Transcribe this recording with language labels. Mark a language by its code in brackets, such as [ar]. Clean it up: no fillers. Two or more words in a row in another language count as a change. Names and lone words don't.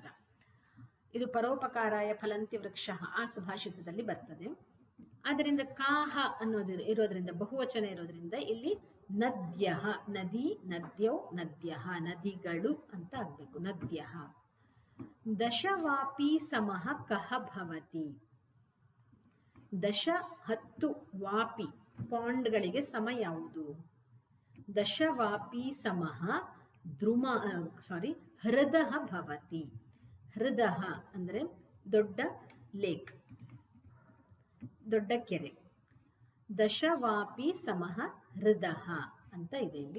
[kn] ಇದು [sa] ಪರೋಪಕಾರಾಯ ಫಲಂತಿ ವೃಕ್ಷ [kn] ಆ ಸುಭಾಷಿತದಲ್ಲಿ ಬರ್ತದೆ. ಆದ್ದರಿಂದ ಕಾಹ ಅನ್ನೋದು ಇರೋದ್ರಿಂದ, ಬಹುವಚನ ಇರೋದ್ರಿಂದ ಇಲ್ಲಿ ನದ್ಯಃ, ನದಿ, ನದ್ಯೌ, ನದ್ಯಃ, ನದಿಗಳು ಅಂತ ಆಗ್ಬೇಕು. [sa] ನದ್ಯಃ. ದಶವಾಪಿ ಸಮಃ ಕಹ ಭವತಿ. [kn] 10 ವಾಪಿ ಪಾಂಡ್ಗಳಿಗೆ ಸಮ ಯಾವುದು? [sa] ದಶವಾಪಿ ಸಮಃ ಹೃದಃ ಭವತಿ. [kn] ಹೃದಃ ಅಂದರೆ ದೊಡ್ಡ ಲೇಕ್, ದೊಡ್ಡ ಕೆರೆ. [sa] ದಶವಾಪಿ ಸಮಃ ಹೃದಃ [kn] ಅಂತ ಇದೆ ಇಲ್ಲಿ.